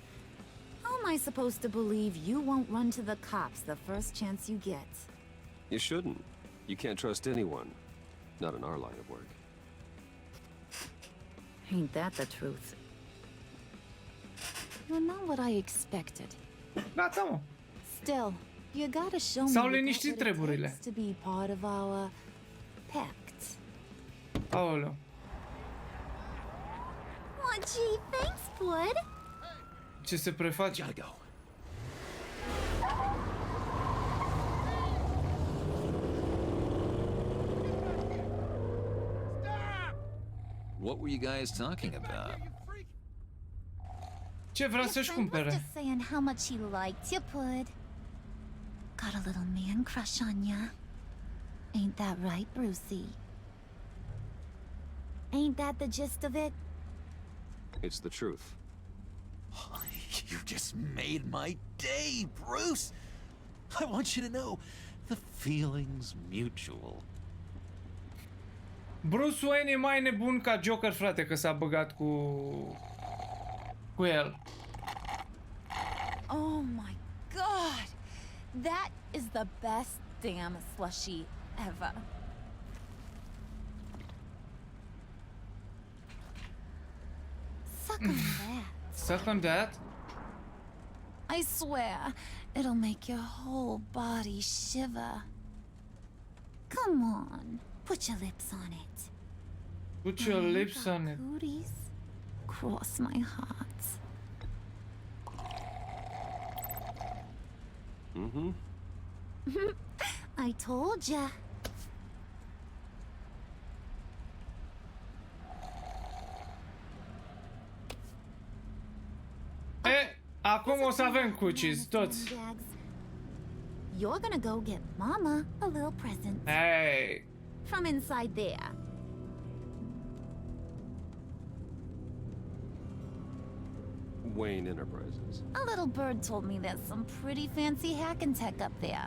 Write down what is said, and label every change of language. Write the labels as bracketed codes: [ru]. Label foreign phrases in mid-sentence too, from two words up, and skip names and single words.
[en] How am I supposed to believe you won't run to the cops the first chance you get? You shouldn't. You can't trust anyone. Not in our line of work. Ain't that the truth? You're not what I expected. [ro] Gata, mă. [en] Still, you gotta show me [ro] S-au liniștit [en] what it [ro] treburile. [en] takes to be part of our pact. [ro] Aoleu. [en] Oh, gee, thanks, bud. [ro] Ce se preface? [en] What were you guys talking about? [ro] Ce vrea să-și cumpere? [en] Just saying how much he liked you, bud. Got a little man crush on ya. Ain't that right, Brucey? Ain't that the gist of it? It's the truth. You just made my day, Bruce! I want you to know, the feeling's mutual. [ro] Bruce Wayne e mai nebun ca Joker, frate, că s-a băgat cu el. [en] Oh my god! That is the best damn slushie ever. Suck on that. Suck on that? I swear, it'll make your whole body shiver. Come on, put your lips on it. Put your lips on it. Cooties, cross my heart. Mm-hmm. I told ya. [ro] Acum o să avem cookies, toți. [en] You're gonna go get Mama a little present. Hey. From inside there. Wayne Enterprises. A little bird told me there's some pretty fancy hacking tech up there.